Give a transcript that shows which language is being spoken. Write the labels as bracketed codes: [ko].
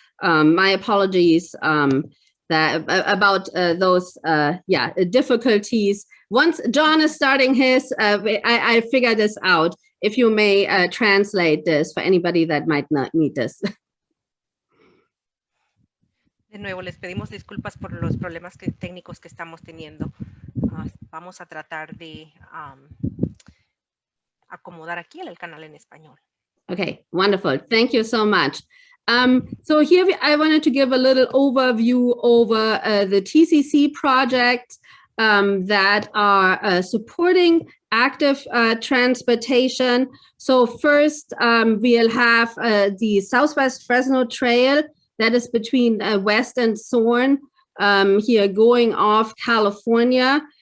[en] My apologies about those difficulties. Once John is starting his, I figure this out. If you may translate this for anybody that might not need this. [es] De nuevo, les pedimos disculpas por los problemas técnicos que estamos teniendo. Vamos a tratar de acomodar aquí el canal en español. [en] Okay, wonderful. Thank you so much. So here I wanted to give a little overview over the TCC projects that are supporting active transportation. So first, we'll have the Southwest Fresno Trail that is between West and Thorn here going off California.